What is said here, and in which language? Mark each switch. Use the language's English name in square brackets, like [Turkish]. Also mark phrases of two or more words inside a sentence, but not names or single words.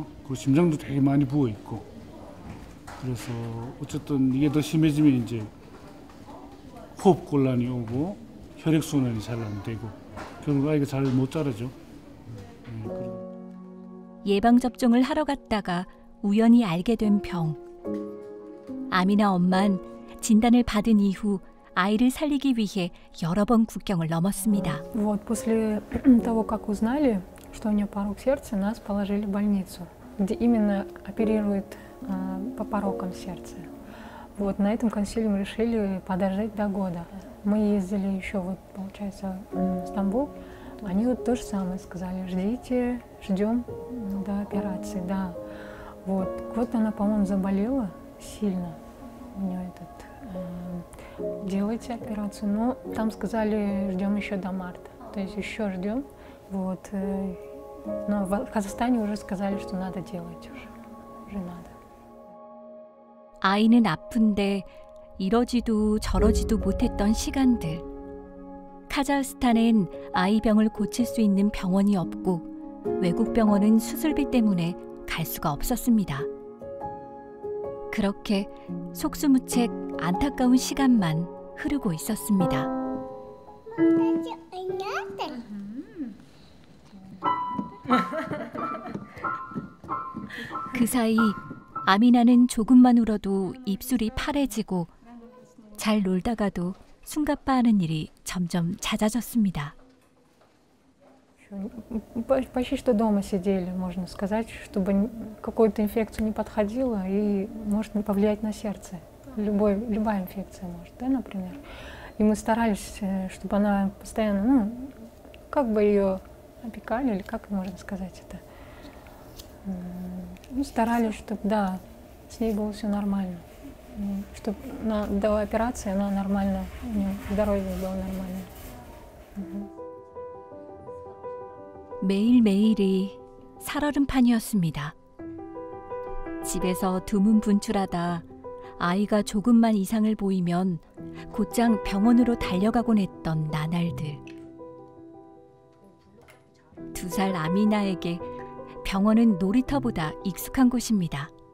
[Korean] 그리고 심장도 되게 많이 부어 있고. 그래서 어쨌든 이게 더 심해지면 이제 호흡 곤란이 오고 혈액 순환이 잘 안 되고 결국 아이가 잘 못 자라죠. 예방 접종을 하러 갔다가 우연히 알게 된 병. 아미나 엄만 진단을 받은 이후 아이를 살리기 위해 여러 번 국경을 넘었습니다. [Russian] Вот после того, как узнали, что у нее порок сердца, нас положили в больницу, где именно оперируют по порокам сердца. Вот на этом консилиуме решили подождать до года. Мы ездили еще вот, получается, в Стамбул. Они вот то же самое сказали: ждите, ждем до операции, да. Вот она, по-моему, заболела сильно. У нее делайте операцию, но там сказали, ждем еще до марта, то есть еще ждем. Вот, но в Казахстане уже сказали, что надо делать уже надо. [Korean] 아이는 아픈데 이러지도 저러지도 못했던 시간들. 카자흐스탄엔 아이 병을 고칠 수 있는 병원이 없고 외국 병원은 수술비 때문에 갈 수가 없었습니다. 그렇게 속수무책 안타까운 시간만 흐르고 있었습니다. 그 사이 아미나는 조금만 울어도 입술이 파래지고 잘 놀다가도 숨가빠하는 일이 점점 잦아졌습니다. [Russian] Почти что дома сидели, можно сказать, чтобы какую-то инфекцию не подходила и может не повлиять на сердце. Любая инфекция может, да, например. И мы старались, чтобы она постоянно, ну, как бы ее опекали, или как можно сказать это. Ну, старались, чтобы, да, с ней было все нормально. Чтобы до операции она нормально, у нее здоровье было нормально. [Korean] 매일매일이 살얼음판이었습니다. 집에서 두문분출하다 아이가 조금만 이상을 보이면 곧장 병원으로 달려가곤 했던 나날들. 2살 아미나에게 병원은 놀이터보다 익숙한 곳입니다.